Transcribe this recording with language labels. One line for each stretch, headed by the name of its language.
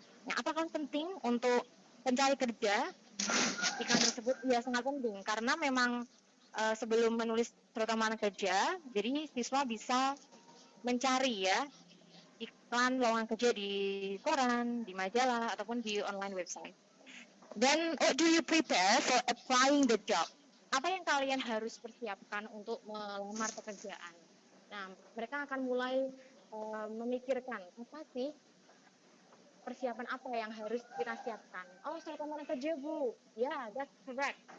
Indonesian: Nah, apakah penting untuk pencari kerja? Iklan tersebut ya sangat penting karena memang sebelum menulis surat lamaran kerja, jadi siswa bisa mencari ya iklan lowongan kerja di koran, di majalah ataupun di online website.
English: Dan what do you prepare for applying the job?
Indonesian: Apa yang kalian harus persiapkan untuk melamar pekerjaan? Nah, mereka akan mulai memikirkan apa sih persiapan apa yang harus kita siapkan. Oh, surat lamaran kerja Bu, ya,
English: that's correct.